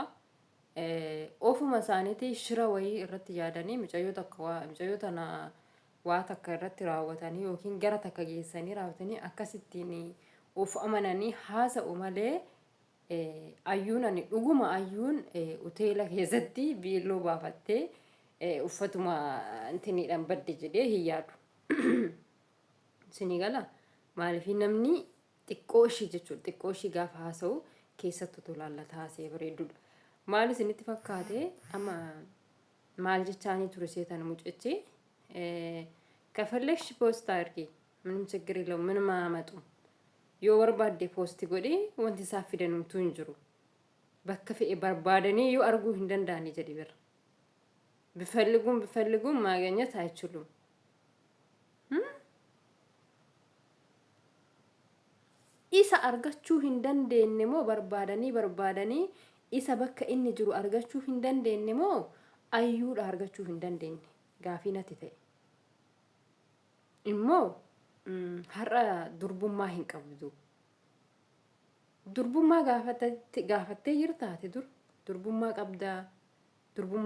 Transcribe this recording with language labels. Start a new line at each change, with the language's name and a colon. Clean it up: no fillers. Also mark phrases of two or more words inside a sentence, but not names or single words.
Oromo: Ofuma isaaniitii shira wayii irratti yaadanii mucayyoo tana waa takka irratti raawwatanii yookiin gara takka geessanii raawwatanii akkasittiin of amananii haasa'u malee ayyuun ani dhuguma ayyuun hoteela keessatti biiloo baafattee uffatuma intiniidhaan badde jedhee hin yaadu. Isinii gala maaliif namni xiqqoo ishii jechuudha xiqqoo ishii gaafa haasa'u keessattuu tolaallata haasa'ee bareedudha. Maal isinitti fakkaate amma maal jechaanii ture seetan mucichi
Amharic: ከፈለግሽ ፖስት አድርጊ ምንም ችግር የለውም ምንም አያመጡም
Oromo: yoo barbaadde poosti godhee wanti isaa fidanumtu hin jiru bakka fe'e barbaadanii yoo arguu hin danda'ani jedhi bira
Amharic: ቢፈልጉም ማግኘት አይችሉም
Oromo: isa argachuu hin dandeenye moo barbaadanii isa bakka inni jiru argachuu hin dandeenye moo ayyuudha argachuu hin dandeenye gaafii natti ta'e immoo har'a durbummaa hin qabdu durbummaa gaafattee jirtaate durbummaa qabdaa durbummaa